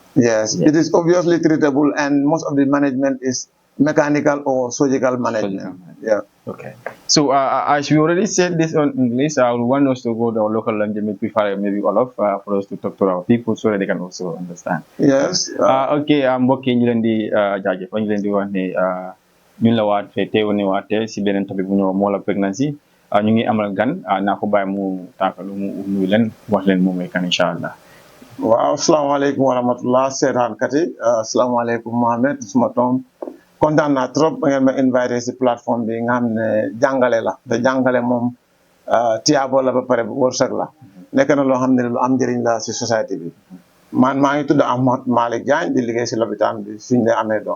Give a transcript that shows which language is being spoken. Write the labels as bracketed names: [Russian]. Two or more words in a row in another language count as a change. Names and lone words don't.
[English] Yes, it is obviously treatable, and most of the management is mechanical or surgical management. So as we already said this on English, I would want us to go to our local language, maybe all of for us to talk to our people so that they can also understand. Yes. [Wolof] Mbokk yi ñu leen di jaajëfal ñu leen di wax ne ñun la waat fee teewoon waatee si beneen topic bu ñëw molar pregnancy ñu ngi amal gan naa ko bàyyi mu tànkalu mu nuyu leen wax leen moom mooy kan [Arabic] إن شاء الله. [Wolof] Waaw [Arabic] السلام عليكم ورحمة الله [Wolof] seetaankat yi asalaamaaleykum Mohamed suma toom kontaan naa trop ba ngeen ma invité si plateforme bi nga xam ne jàngale la te jàngale moom tiyaabo la ba pare wërsëg la nekk na loo xam ne lu am njëriñ la si société bi man maa ngi tudd Amat Jagne di liggéey si lopitaan bi suñ ne amee doom.